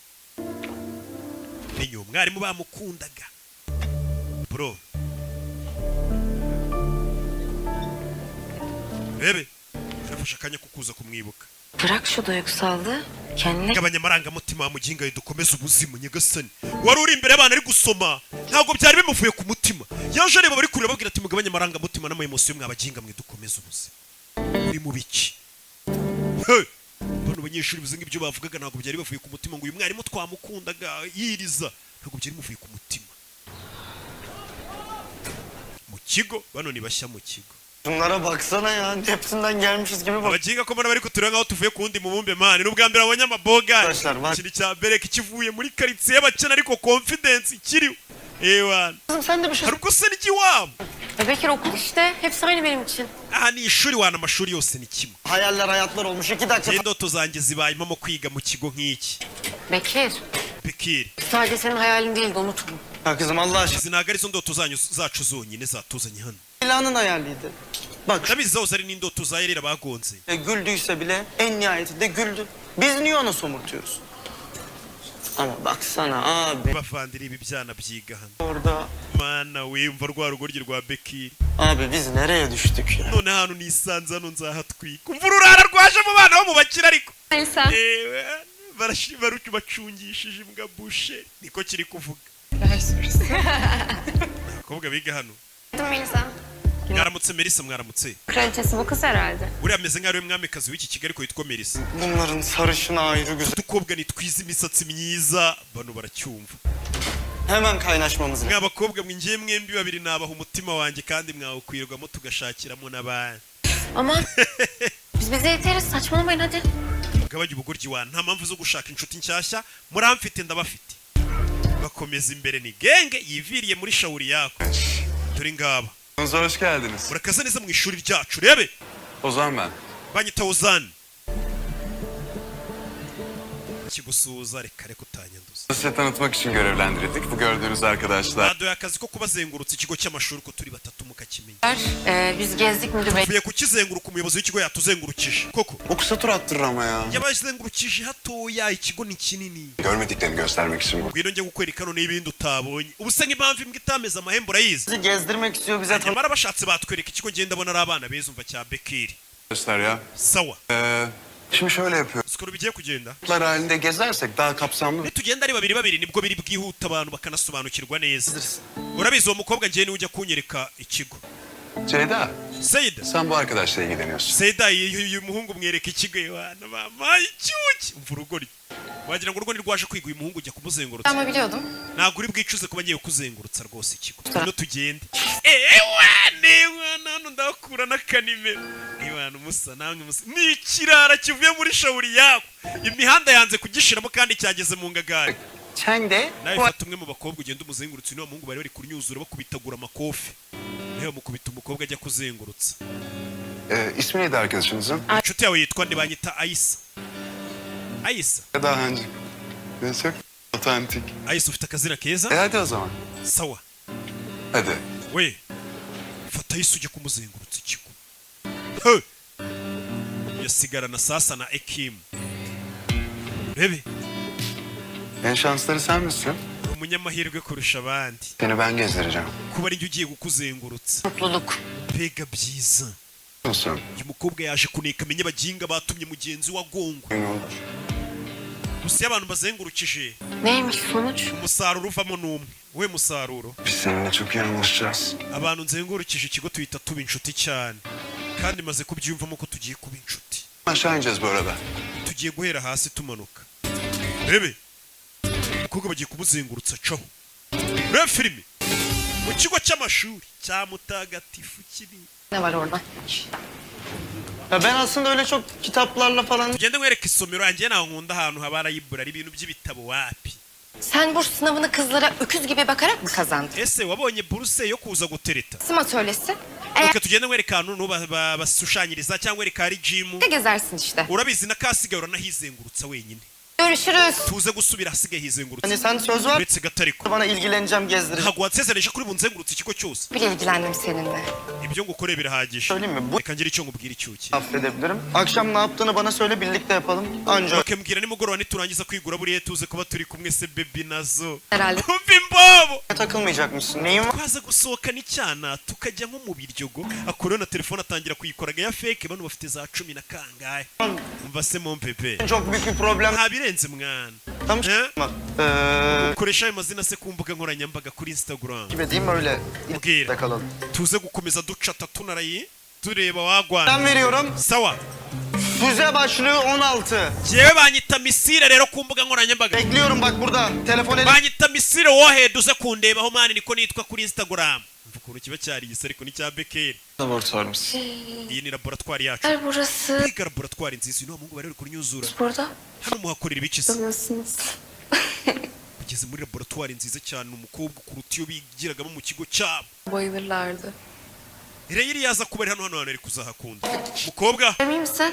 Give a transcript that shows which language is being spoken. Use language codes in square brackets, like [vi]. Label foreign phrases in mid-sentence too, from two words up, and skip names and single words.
[rw] Menye umwarimu bamukundaga. Bro. Bebe, urafasha akanya kukuza kumwibuka. [tr] Bırak şu duygusallığı. Kendine [rw] Gabanya amarangamutima muginga dukomeze ubuzima nyagasani. Wari uri imbere y'abana ari gusoma, ntabwo byari bimuvuye ku mutima. Yaje areba bari kureba babwira ati mugabanye amarangamutima n'amayemosiyo mwabaginga mwe dukomeze ubuzima. Uri mu biki? Hey! Bano banyeshuri bizinga ibyo bavugaga ntabwo byari bivuye ku mutima, ngo uyu mwarimu twamukundaga yiriza, ntabwo byari bimuvuye ku mutima. Mu kigo bano ni bashya mu kigo. [tr] Bunlara baksana ya. Hepsinden gelmişiz gibi bak. [rw] Abaginga ko mbona bari kutureba nkaho tuvuye ku wundi mubumbe mani. N'ubwa mbere abonye amaboga. [tr] Arkadaşlar bak. [rw] Ikintu cya mbere kivuye muri karitsiye y'abakene ariko confidence ikiriho. Ewan. [tr] Kızım sen de bir şey... [rw] Hari ubwo se n'igiwabo. [tr] Bekir okul işte. Hepsi aynı benim için. [rw] Aha ni ishuri wana amashuri yose ni kimwe. [tr] Hayaller hayatlar olmuş. 2 dakika. [rw] Indoto zanjye zibayemo mu kwiga mu kigo nk'iki. Bekir. Bekir. [tr] Sadece senin hayalin değildi unutma. Ha kızım Allah aşkına. [rw] Izi ntabwo arizo ndoto zacu zonyine zatuzanye hano. [tr] İlanın hayaliydi. Bak [rw] Tabii zahoze ari n'indoto za Yerera bagonze. [tr] güldüyse bile en nihayetinde güldü. Biz niye ona somurtuyoruz? Ama baksana abi. [rw] Bavandira ibi byana byiga hano. [tr] Orada. [rw] Mana wimva rwa rugoryi rwa Bekir. [tr] Abi biz nereye düştük ya? [rw] None hano nisanze hano nzahatwika. Umva ururara rwaje mu bana bo mu bakira ariko. Elsa. Baruki bacungishije imbwa bushe. Niko kiri kuvuga. Abakobwa biga hano. Melisa. Mwaramutse Melisa, mwaramutse. [tr] Kraliçesi bu kız herhalde. [rw] Uriya ameze nk'aho ari we mwamikazi w'iki Kigali ariko yitwa Melisa. [tr] Bunların sarışını ayrı güzel. [rw] Udukobwa ni twiza imisatsi myiza, bano baracyumva. [tr] Hemen kaynaşmamız lazım. [rw] Mwa bakobwa mwe ngiye mwembi babiri nabaha umutima wanjye kandi mwawukwirwamo tugashakiramo n'abandi. [tr] Aman. Biz bize yeteriz saçmalamayın hadi. [rw] Mugabanye ubugoryi wa nta mpamvu zo gushaka inshuti nshyashya, muramfite ndabafite. Bakomeza imbere ni genge yiviriye muri shawuri yako. Turi ngaba. [tr] Hoş geldiniz. [rw] Murakaza neza mu ishuri ryacu rebe. [tr] Ozan ben. [rw] Banyita Ozan. Kigusuhuza reka reka utanyanduza. [tr] Size tanıtmak için görevlendirildik. Bu gördüğünüz arkadaşlar. [rw] Baduye akazi ko kubazengurutsa ikigo cy'amashuri ko turi batatu mukakimenya. [tr] Biz gezdik müdür bey. [rw] Tuvuye kukizenguruka umuyobozi w'ikigo yatuzengurukije. Koko. [tr] O kısa tur attırır ama ya. [rw] Yabazengurukije hatoya, ikigo ni kinini. [tr] Görmediklerini göstermek için bu. [rw] Ngwino njye gukwereka none ibindi utabonye. Ubu se nk'impamvu imbwa itameze amahembe urayizi. [tr] Bizi gezdirmek istiyor bize. [rw] Nyamara bashatse batwereka ikigo ngenda abona ari abana beza umva cya Bekiri. [tr] Arkadaşlar ya. [rw] Sawa. [tr] Şimdi şöyle yapıyoruz. [rw] Skoro bigiye kugenda. [tr] Gruplar halinde gezersek daha kapsamlı. [rw] Nitugenda ari babiri babiri nibwo biri bwihuta abantu bakanasobanukirwa neza. Urabizi uwo mukobwa njye niwe ujya kunyereka ikigo. Ceyda. Seyida. [tr] Sen bu arkadaşla ilgileniyorsun. [rw] Seyida uyu muhungu mwereka ikigo wana mama icyuki. Umva urugori. Wagira ngo urwo ni rwaje kwiga uyu muhungu ujya kumuzengurutsa. [tr] Ama biliyordum. [rw] Ntabwo uri bwicuze kuba ngiye kuzengurutsa rwose ikigo. Hano tugende. Wane hano ndakura n'akanimero. Niwana umusa namwe musa. Ni ikirara kivuye muri shawuri yako. Imihanda yanze kugishiramo kandi cyageze mu ngagari. [tr] Sen de. [rw] Nawe fata umwe mu bakobwa ugenda umuzengurutsa niwo muhungu bari bari kunyuzura bakubitagura amakofi. Nawe mukubita umukobwa ajya kuzengurutsa. [tr] İsmi neydi arkadaşınızın? [rw] Inshuti yawe yitwa nde? Banyita Ayisa. Ayisa. [tr] Daha önce. Çok otantik. [rw] Ayisa ufite akazina keza? [tr] Hadi o zaman. [rw] Sawa. [tr] Hadi. [rw] We. Fata Ayisa ujya kumuzengurutsa ikigo. He. Yasigarana sasa na Ekim. Rebe. [tr] En şansları sen misin? [rw] Umunyamahirwe kurusha abandi. [tr] Seni ben gezdireceğim. [rw] Kuba ari njye ugiye kukuzengurutsa. [tr] Mutluluk. [rw] Mbega byiza. [tr] Nasıl? [rw] Uyu mukobwa yaje kuneka amenye abaginga batumye mugenzi wa Gongo. gusa iyo abantu bazengurukije [tr] Neymiş sonuç? [rw] umusaruro uvamo n'umwe. We musaruro. [tr] Biz seninle çok iyi anlaşacağız. [rw] Abantu nzengurukije ikigo tuhita tuba inshuti cyane. Kandi maze kubyiyumvamo ko tugiye kuba inshuti. [tr] Aşağı ineceğiz bu arada. [rw] Tugiye guhera hasi tumanuka. Rebe. Umukobwa bagiye kumuzengurutsa caho. Rebe filimi. Mu kigo cy'amashuri cya Mutagatifu kiri. [tr] Ne var orada? Ya ben aslında öyle çok kitaplarla falan... [rw] Tugende nkwereka isomero yanjye naho nkunda ahantu haba library ibintu by'ibitabo wapi. [tr] Sen burs sınavını kızlara öküz gibi bakarak mı kazandın? [rw] Ese wabonye buruse yo kuza gutereta? [tr] Sima söylesin. [rw] Oke tugende nkwereka ahantu bashushanyiriza cyangwa ereka ari gym. [tr] Gezersin işte. [rw] Urabizi na kasigaye uranahizengurutsa wenyine. [tr] Görüşürüz. [rw] Tuze gusubira hasigaye hizengurutsa. [tr] Hani sen söz ver, [rw] Uretse gatariko. [tr] bana ilgileneceğim, gezdireceğim. [rw] Ntabwo watsezereje kuri bunzengurutsa ikigo cyose. [tr] Bile ilgilendim seninle. [rw] Ibyo ngukore birahagije. [tr] Söyleyeyim mi? Bu [rw] Reka ngire icyo ngubwira icyuki. [tr] affedebilirim. Akşam ne yaptığını bana söyle, birlikte yapalım. [rw] Anca Oke mbwira nimugoroba niturangiza kwigura buriya tuze kuba turi kumwe se baby nazo. [tr] Herhalde. [rw] Kumva imbobo. [tr] takılmayacakmışsın. Neyin var? [rw] Twaza gusohoka n'icyana tukajya nko mu biryogo akora na telefone atangira kuyikoraga ya fake bano bafite za 10 na kangahe. Umva se mon pepe. [tr] Çok büyük bir problem. [rw] Nta birenze mwana. [tr] Tamam. [rw] Koresha ayo mazina se ku mbuga nkoranyambaga kuri Instagram. [tr] Gibi değil mi öyle? [rw] Mbwira. [tr] Kalalım. [rw] Tuze gukomeza ducata tunarayi tureba wagwana. [tr] Ben veriyorum. [rw] Sawa. [tr] Füze başlığı 16. [rw] Jewe banyita misire rero ku mbuga nkoranyambaga. [tr] Bekliyorum bak burada. Telefon elim. [rw] Banyita misire wohead uze kundebaho mani niko nitwa kuri Instagram. Mva ukuntu kiba cyari igisa ariko ni cya Bekeri. [tr] Laboratuvarımız. [rw] Iyi ni laboratwari yacu. [tr] Her burası. [rw] Kwiga laboratwari nziza uyu muhungu bari uri kunyuzura. [tr] Burada. [rw] Hano muhakorera ibikisi. [tr] Sanıyorsunuz. [rw] Ugeze muri laboratwari nziza cyane umukobwa kuruta iyo bigiragamo mu kigo cyabo. [tr] Bayılırlardı. [rw] Rero yaza kuba hano ari kuzahakunda. Mukobwa. [tr] Emin misin?